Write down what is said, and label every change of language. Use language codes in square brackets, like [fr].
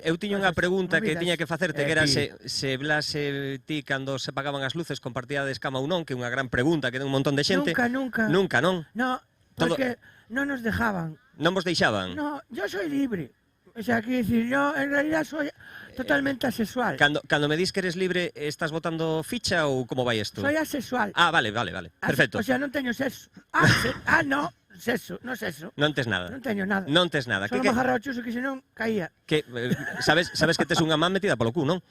[gl] Eu tiño unha pregunta que movidas. tiña que facerte, que era se Blas e ti, cando se apagaban as luces, compartíades cama ou non, que é unha gran pregunta que ten un montón de xente. Nunca. Nunca, non? [es] No, porque no nos dejaban. [gl] Non vos deixaban? [es] No, yo soy libre. O sea, quiero decir, yo en realidad soy totalmente asexual. [gl] Cando me dis que eres libre, estás botando ficha ou como vai isto? [es] Soy asexual. Ah, vale. Perfecto. [gl] O sea, non teño sexo. No, sexo, no sexo. Non tes nada. Non teño nada. Non tes nada. Solo me agarra o chuso que senón caía. Que sabes que tes unha man metida polo cu, non?